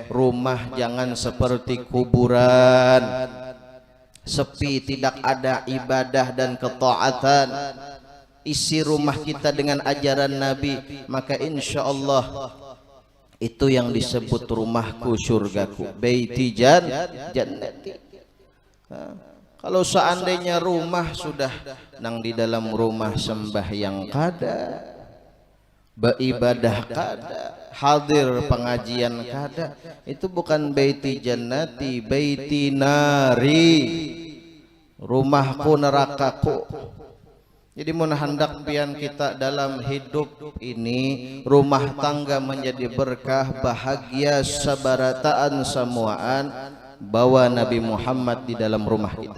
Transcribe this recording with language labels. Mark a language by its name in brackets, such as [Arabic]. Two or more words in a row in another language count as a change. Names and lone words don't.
[Indonesian] Rumah jangan seperti kuburan, sepi, tidak ada ibadah dan ketaatan. Isi rumah kita dengan ajaran Nabi, maka [Arabic] إن شاء الله [Indonesian] itu yang disebut rumahku surgaku, [Arabic] بيتي جنتي. [Banjar] Kalau seandainya rumah sudah nang di dalam rumah sembahyang kada, beribadah kada, hadir pengajian kada, itu bukan [Arabic] بيتي جنتي, بيتي ناري, [Indonesian] rumahku nerakaku. [Banjar] Jadi mun hendak pian kita dalam hidup ini rumah tangga menjadi berkah, bahagia, sabarataan semuaan, bawa Nabi Muhammad di dalam rumah kita.